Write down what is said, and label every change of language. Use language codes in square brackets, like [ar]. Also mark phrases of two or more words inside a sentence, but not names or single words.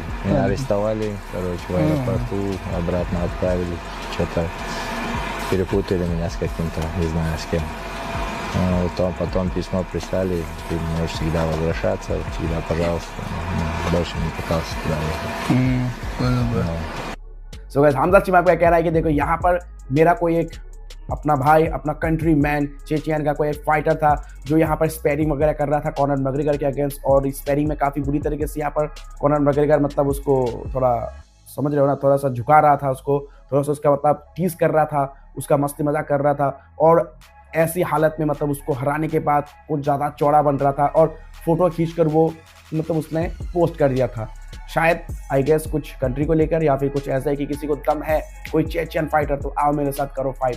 [ru] Меня арестовали, короче, в аэропорту, обратно отправили. Что-то перепутали меня с каким-то, не знаю с кем. Потом письмо прислали, ты можешь всегда возвращаться, всегда, пожалуйста. Больше не пытался туда ехать. [en] so guys [hi] हमजा चिमाएव का कह रहा है कि देखो यहाँ पर मेरा कोई एक अपना भाई, अपना [en] country man [hi] चेचियन का कोई एक फाइटर था जो यहाँ पर स्पैरिंग वगैरह कर रहा था कॉनर मैकग्रेगर के अगेंस्ट, और स्पैरिंग में काफ़ी बुरी तरीके से यहाँ पर कॉनर मैकग्रेगर मतलब उसको थोड़ा समझ रहे हो ना, थोड़ा सा झुका रहा था उसको, थोड़ा सा उसका मतलब टीज कर रहा था, उसका मस्ती मजाक कर रहा था, और ऐसी हालत में मतलब उसको हराने के बाद कुछ ज़्यादा चौड़ा बन रहा था और फोटो खींचकर वो मतलब उसने पोस्ट कर दिया था, शायद [en] I guess [hi] कुछ कंट्री को लेकर या फिर कुछ ऐसा है कि किसी को दम है कोई [en] Chechen fighter [hi] तो आओ मेरे साथ करो फाइट।